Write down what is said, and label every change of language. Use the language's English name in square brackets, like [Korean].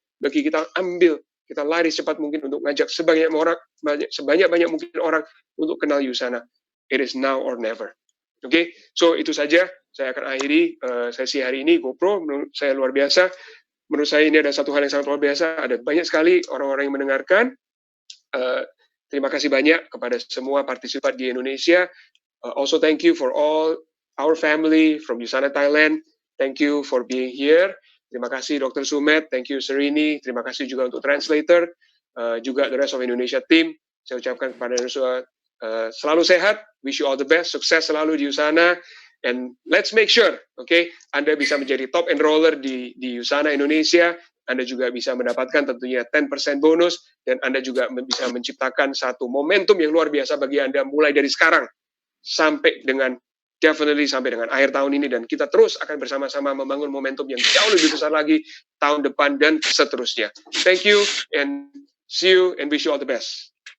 [Indonesian] Bagi kita ambil, kita lari secepat mungkin untuk ngajak sebanyak-banyak mungkin orang untuk kenal Yusana. [English] It is now or never. [Indonesian] Oke, so itu saja. Saya akan akhiri sesi hari ini. GoPro, menurut saya luar biasa. Menurut saya ini ada satu hal yang sangat luar biasa. Ada banyak sekali orang-orang yang mendengarkan. Terima kasih banyak kepada semua partisipan di Indonesia. [English] Also thank you for all our family from Yusana Thailand. Thank you for being here. [Indonesian] Terima kasih Dr. Sumed, thank you Serini, terima kasih juga untuk translator, juga [English] the rest of Indonesia team. [Indonesian] Saya ucapkan kepada Anda semua selalu sehat, [English] wish you all the best, [Indonesian] sukses selalu di Yusana, [English] and let's make sure, [Indonesian] okay, Anda bisa menjadi top enroller di Yusana Indonesia, Anda juga bisa mendapatkan tentunya 10% bonus, dan Anda juga bisa menciptakan satu momentum yang luar biasa bagi Anda mulai dari sekarang, sampai dengan akhir tahun ini, dan kita terus akan bersama-sama membangun momentum yang jauh lebih besar lagi tahun depan dan seterusnya. [English] Thank you and see you and wish you all the best.